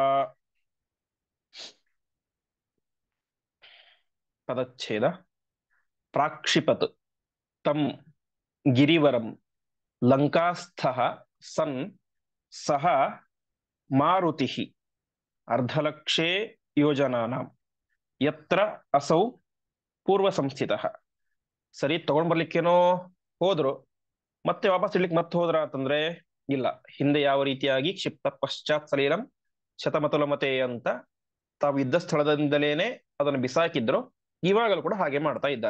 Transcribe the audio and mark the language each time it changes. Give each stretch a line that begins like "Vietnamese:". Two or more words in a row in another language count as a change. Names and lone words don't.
Kannada: ಪದಚ್ಛೇದ.
Sanskrit: ಪ್ರಾಕ್ಷಿಪತ್ ತಂ ಗಿರಿವರಂ ಲಂಕಾಸ್ಥಃ ಸನ್ ಸಹ ಮಾರುತಿಃ ಅರ್ಧಲಕ್ಷೇ ಯೋಜನಾನಾಂ ಯತ್ರ ಅಸೌ ಪೂರ್ವ ಸಂಸ್ಥಿತಃ.
Kannada: ಸರಿ, ತಗೊಂಡ್ ಬರ್ಲಿಕ್ಕೇನೋ ಹೋದ್ರು, ಮತ್ತೆ ವಾಪಸ್ ಇಡ್ಲಿಕ್ಕೆ ಮತ್ತೆ ಹೋದ್ರ ಅಂತಂದ್ರೆ ಇಲ್ಲ. ಹಿಂದೆ ಯಾವ ರೀತಿಯಾಗಿ
Sanskrit: ಕ್ಷಿಪ್ತ ಪಶ್ಚಾತ್ ಸಲೀಲಂ ಶತಮತುಲಮತೆ
Kannada: ಅಂತ ತಾವು ಇದ್ದ ಸ್ಥಳದಿಂದಲೇನೆ ಅದನ್ನು ಬಿಸಾಕಿದ್ರು, ಇವಾಗಲೂ ಕೂಡ ಹಾಗೆ ಮಾಡ್ತಾ ಇದ್ದಾರೆ.